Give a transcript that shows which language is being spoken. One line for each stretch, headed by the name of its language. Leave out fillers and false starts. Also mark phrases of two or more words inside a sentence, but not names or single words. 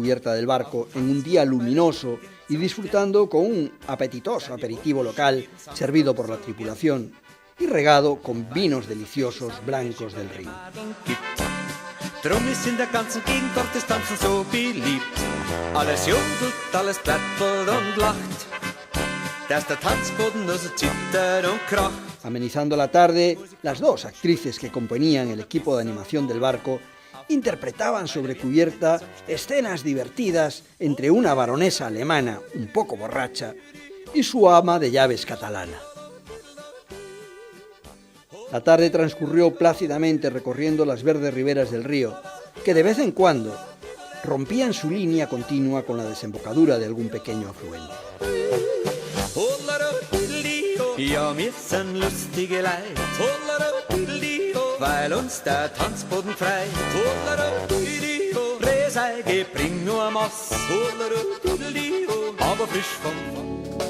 Spanish: cubierta del barco en un día luminoso y disfrutando con un apetitoso aperitivo local servido por la tripulación y regado con vinos deliciosos blancos del Rin.
German: Drum ist in der ganzen Gegend Protestanten so beliebt. Alles jubelt, alles pläppelt und lacht. Dass der Tanzboden nur so zittert und kracht.
Spanish: Amenizando la tarde, las dos actrices que componían el equipo de animación del barco interpretaban sobre cubierta escenas divertidas entre una baronesa alemana un poco borracha y su ama de llaves catalana. La tarde transcurrió plácidamente recorriendo las verdes riberas del río, que de vez en cuando rompían su línea continua con la desembocadura de algún pequeño afluente.
German: Ja, wir sind lustige Leute, weil uns der Tanzboden freit. Reseige, bring nur Mass, aber frisch vom